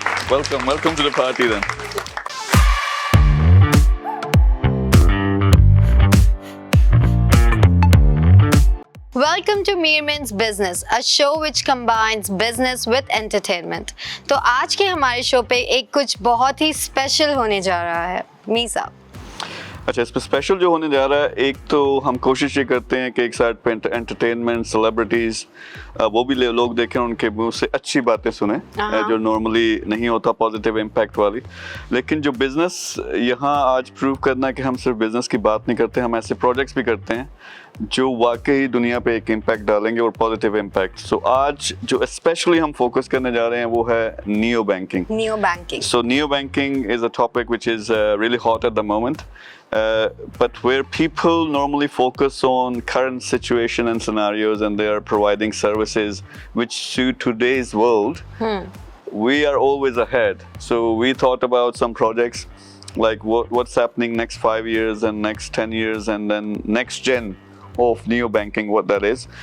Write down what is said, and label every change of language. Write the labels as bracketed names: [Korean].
[English] Welcome to the party then. Welcome to Meerman's Business, a show which combines business with entertainment. [Hindi] तो आज के हमारे show पे एक कुछ बहुत ही स्पेशल होने जा रहा है मी साहब। अच्छा, इस पे स्पेशल जो होने जा रहा है, एक तो हम कोशिश ये करते हैं कि एक साइड पे एंटरटेनमेंट, सेलिब्रिटीज़ वो भी लोग देखें, उनके मुंह से अच्छी बातें सुने जो नॉर्मली नहीं होता, पॉजिटिव इम्पैक्ट वाली। लेकिन जो बिज़नेस यहाँ आज प्रूव करना है कि हम सिर्फ बिज़नेस की बात नहीं करते, हम ऐसे प्रोजेक्ट्स भी करते हैं जो वाकई दुनिया पे एक इम्पैक्ट डालेंगे और पॉजिटिव इम्पैक्ट। सो आज जो स्पेशली हम फोकस करने जा रहे हैं वो है neo banking. Neo banking. [English] So neo banking is a topic which is really hot at the moment, but where people normally focus on current situation and scenarios, and they are providing services which suit today's world. We are always ahead. So we thought about some projects like what's happening next 5 years and next 10 years, and then next gen of neo banking, what that is.